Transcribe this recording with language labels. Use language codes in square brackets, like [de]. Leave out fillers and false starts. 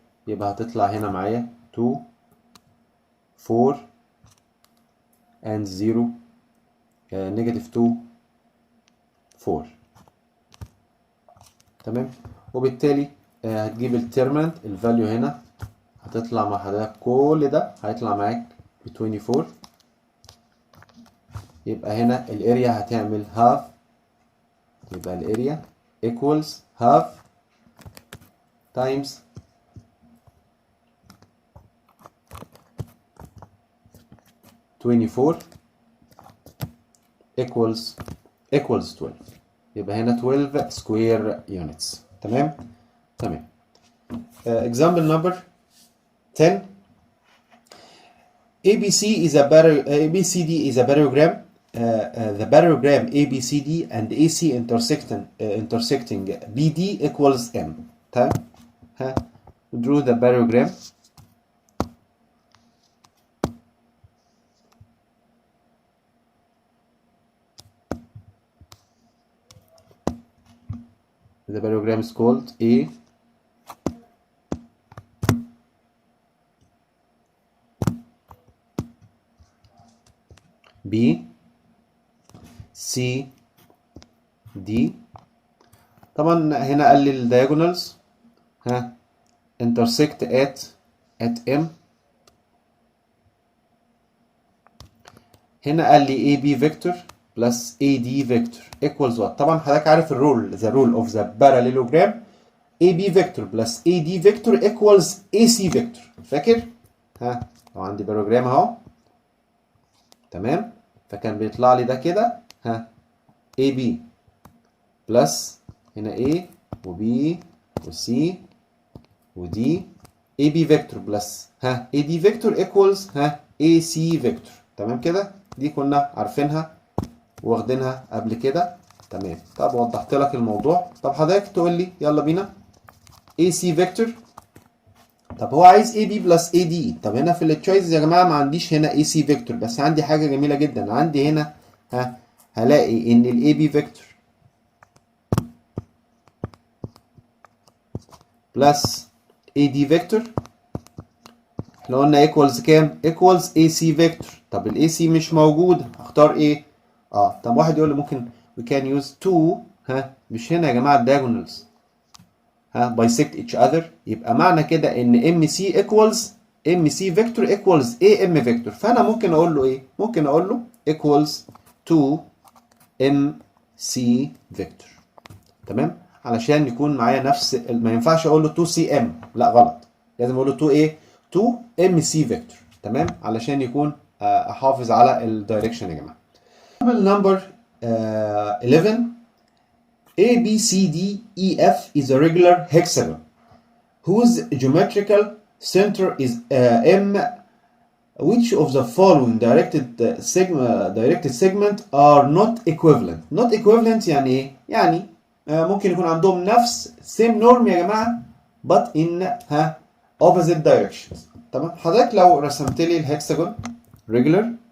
[ar] يبقى هتطلع هنا معايا 2 4 and 0 نيجاتيف 2 4. تمام؟ وبالتالي هتجيب التيرمنت الفاليو هنا هتطلع مع حضرتك كل ده هيطلع معاك ب 24. يبقى هنا الاريا هتعمل هاف. [en] يبقى الاريا equals half times 24 equals 12. [ar] يبقى هنا 12 square units. [en] تمام. Example number 10. ABCD is a parallelogram. The parallelogram ABCD and AC intersecting BD equals M. تمام. Draw the parallelogram. the parallelogram is called A B C D. [ar] طبعا هنا قال لي الدياجونالز [en] intersect at M. هنا قال لي AB vector plus AD vector equals what؟ [ar] طبعا حضرتك عارف الرول [en] the rule of the parallelogram AB vector plus AD vector equals AC vector. [ar] فاكر؟ لو عندي باراليلوجرام اهو تمام، فكان بيطلع لي ده كده AB بلس هنا A و B و C و D AB vector بلس AD vector equals AC vector. تمام كده، دي كنا عارفينها واخدينها قبل كده. تمام، طب وضحت لك الموضوع. طب حضرتك تقول لي يلا بينا AC vector. طب هو عايز AB بلس AD. طب هنا في التشويس يا جماعه ما عنديش هنا AC vector، بس عندي حاجه جميله جدا. عندي هنا هلاقي ان ال AB vector بلس AD vector احنا قلنا ايكوالز كام؟ ايكوالز AC vector. طب ال AC مش موجوده، اختار ايه؟ طب واحد يقول لي ممكن [en] we can use two [ar] مش هنا يا جماعه [en] diagonals bisect each other. يبقى معنى كده ان MC equals MC vector equals AM vector. [ar] فانا ممكن اقول له ايه؟ ممكن اقول له equals 2 MC vector. تمام، علشان يكون معايا نفس ما ينفعش اقول له 2 CM، لا غلط، لازم اقول له 2 ايه؟ 2 MC vector. تمام، علشان يكون احافظ على الدايركشن يا جماعه. [en] number 11 A B C D E F is a regular hexagon whose geometrical center is M. Which of the following directed segment are not equivalent? [ar] Not equivalent يعني ايه؟ يعني ممكن يكون عندهم نفس same norm يا جماعه [en] but in opposite directions. [ar] تمام، حضرتك لو رسمت لي الهكساجون regular